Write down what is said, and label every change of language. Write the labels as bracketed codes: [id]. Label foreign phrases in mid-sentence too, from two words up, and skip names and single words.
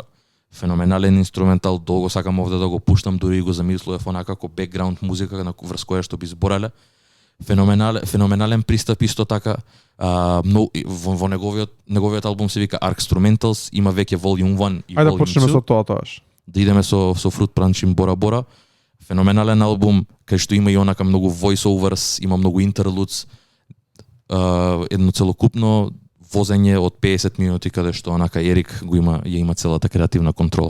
[mk] Феноменален инструментал, долго сакам овде да го пуштам, дури и го замислував онака како бекграунд музика врз која што би збореле. Феноменален пристап исто така. Во неговиот албум се вика Arcstrumentals, има веќе Volume 1 и Volume 2. Ајде да почнеме со тоа тоаш. Да идеме со Fruit Punching Bora Bora. Феноменален албум, кај што има и онака многу voice-overs, има многу интерлудс, едно целокупно возење од 50 минути каде што онака Ерик ја има целата креативна контрола.